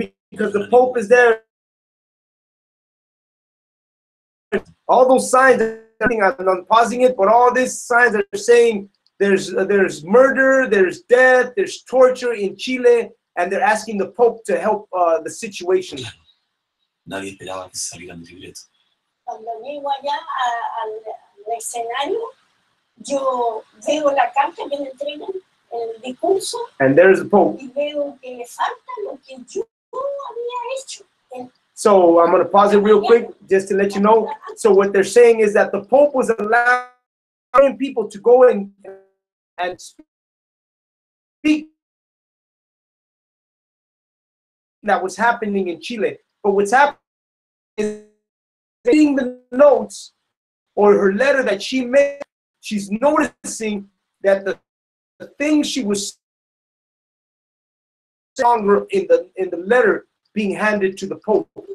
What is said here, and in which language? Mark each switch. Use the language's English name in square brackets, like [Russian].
[English] because the Pope is there. All those signs, I'm pausing it, but all these signs are saying there's murder, there's death, there's torture in Chile, and they're asking the Pope to help the situation. [Spanish] Nadie esperaba que se salieran del libreto. Cuando llego allá al escenario, yo veo la carta que me entregan, el discurso, [English] and there's the Pope. [Spanish] Y veo que falta lo que yo había hecho. [English] So I'm going to pause it real quick just to let you know. So what they're saying is that the Pope was allowing people to go in and speak that was happening in Chile. But what's happening is reading the notes or her letter that she made, she's noticing that the thing she was stronger in the letter being handed to the Pope.